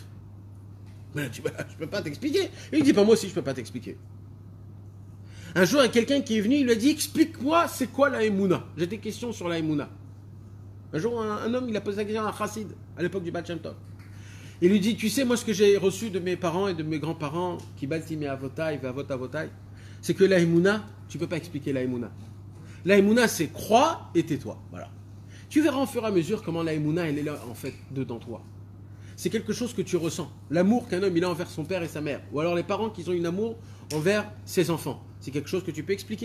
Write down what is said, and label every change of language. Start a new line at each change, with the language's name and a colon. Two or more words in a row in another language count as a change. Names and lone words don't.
French: Il a dit, je peux pas t'expliquer. Il dit, pas moi aussi, je peux pas t'expliquer. Un jour, il y a quelqu'un qui est venu, il lui a dit, explique-moi, c'est quoi la Emouna? J'ai des questions sur la Emouna. Un jour, un homme, il a posé la question à un Chassid, à l'époque du Baal Shem Tov. Il lui dit, tu sais, moi, ce que j'ai reçu de mes parents et de mes grands-parents,
Hebrew: קיבלתי מאבותיי ואבות אבותיי,
French: c'est que la Emouna, tu peux pas expliquer la Emouna. La Emouna, c'est crois et tais-toi. Voilà. Tu verras au fur et à mesure comment la Emouna, elle est là, en fait, dedans toi. C'est quelque chose que tu ressens. L'amour qu'un homme, il a envers son père et sa mère. Ou alors les parents qui ont un amour envers ses enfants. C'est quelque chose que tu peux expliquer.